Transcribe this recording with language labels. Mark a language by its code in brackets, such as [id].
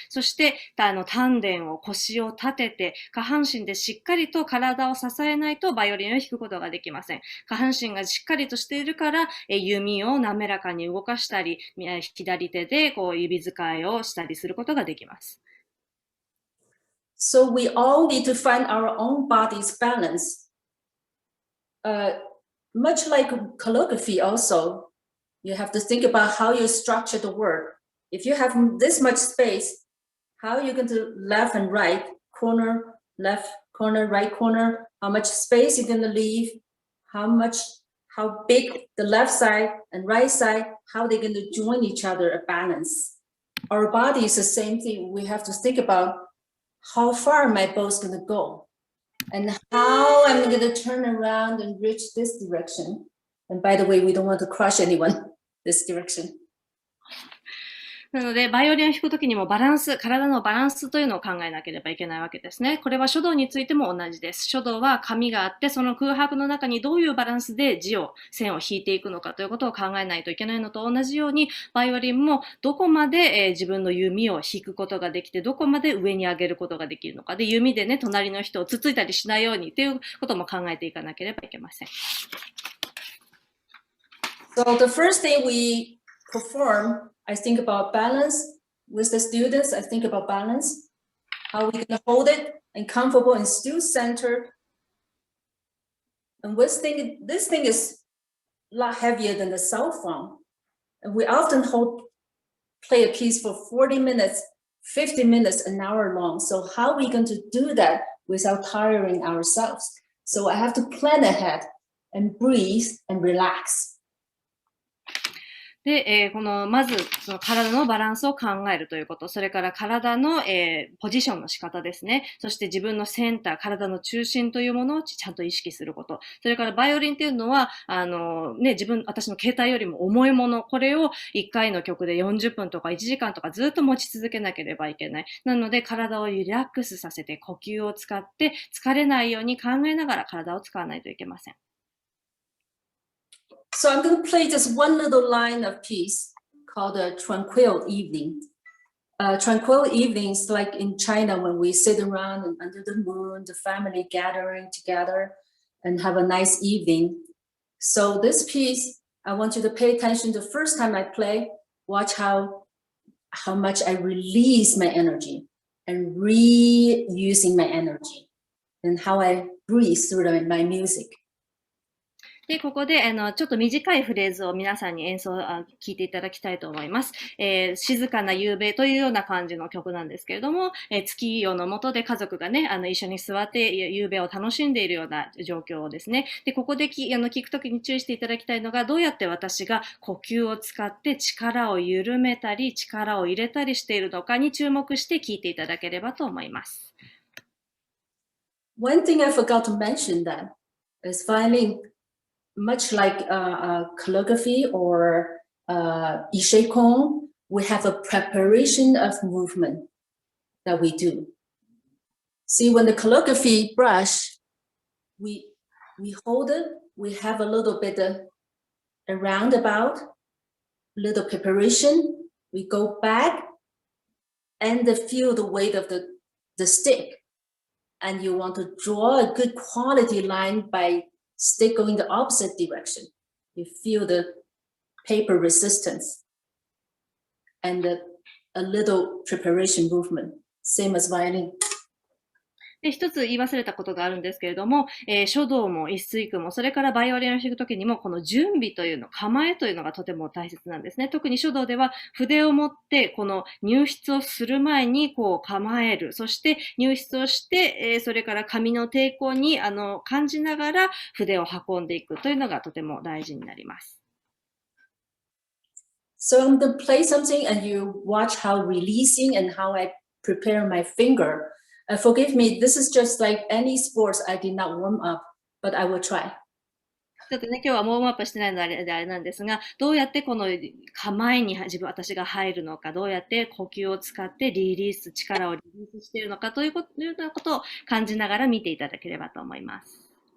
[ja] そして、丹田を、腰を立てて、下半身でしっかりと体を支えないとバイオリンを弾くことができません。下半身がしっかりとしているから、弓を滑らかに動かしたり、左手で指使いをしたりすることができます。 [en] So we all need to find our own body's balance. Much like calligraphy also, you have to think about how you structure the word. If you have this much space, how are you going to left and right, corner, left corner, right corner, how much space you're going to leave, how big the left side and right side, how they're going to join each other, a balance. Our body is the same thing. We have to think about how far my bow is going to go and how I'm going to turn around and reach this direction. And by the way, we don't want to crush anyone this direction. [ja] なので、バイオリンを弾くときにも体のバランスというのを考えなければいけないわけですね。これは書道についても同じです。書道は紙があって、その空白の中にどういうバランスで線を引いていくのかということを考えないといけないのと同じように、バイオリンもどこまで、自分の弓を弾くことができて、どこまで上に上げることができるのか。で、弓でね、隣の人をつついたりしないようにということも考えていかなければいけません。 [en] So the first thing we perform, I think about balance. With the students, I think about balance, how we can hold it and comfortable and still centered. And this thing is a lot heavier than the cell phone. And we often play a piece for 40 minutes, 50 minutes, an hour long. So how are we going to do that without tiring ourselves? So I have to plan ahead and breathe and relax. [ja] で、まず、その体のバランスを考えるということ、それから体の、ポジションの仕方ですね。そして自分のセンター、体の中心というものをちゃんと意識すること。それからバイオリンっていうのは、私の携帯よりも重いもの、これを1回の曲で40分とか1時間とかずっと持ち続けなければいけない。なので、体をリラックスさせて、呼吸を使って、疲れないように考えながら体を使わないといけません。 [en] So I'm going to play just one little line of piece called a tranquil evening. Tranquil evenings, like in China, when we sit around and under the moon, the family gathering together and have a nice evening. So this piece, I want you to pay attention the first time I play, watch how much I release my energy and reusing my energy and how I breathe through my music. [ja] で、ここで、ちょっと短いフレーズを皆さんに聞いていただきたいと思います。静かな夕べというような感じの曲なんですけれども、月夜の下で家族がね、一緒に座って夕べを楽しんでいるような状況ですね。で、ここで聞くときに注意していただきたいのが、どうやって私が呼吸を使って力を緩めたり、力を入れたりしているのかに注目して聞いていただければと思います。 [en] One thing I forgot to mention that is violin.Much like calligraphy or YiShuiKong, we have a preparation of movement that we do. See, when the calligraphy brush, we hold it, we have a little bit a roundabout, little preparation, we go back and feel the weight of the stick. And you want to draw a good quality line by stick going the opposite direction. You feel the paper resistance and a little preparation movement, same as violin. [ja] で、一つ言い忘れたことがあるんですけれども、書道も一水空も、それからバイオリンを弾くときにも、この準備というの、構えというのがとても大切なんですね。特に書道では筆を持って、この入筆をする前にこう構える。そして入筆をして、それから紙の抵抗に感じながら筆を運んでいくというのがとても大事になります。 [en] So I'm going to play something and you watch how releasing and how I prepare my finger.Forgive me, this is just like any sports I did not warm up, but I will try. [ja] ちょっとね、今日はウォームアップしてないのであれなんですが、どうやってこの構えに私が入るのか、どうやって呼吸を使って力をリリースしているのかというようなことを感じながら見ていただければと思います。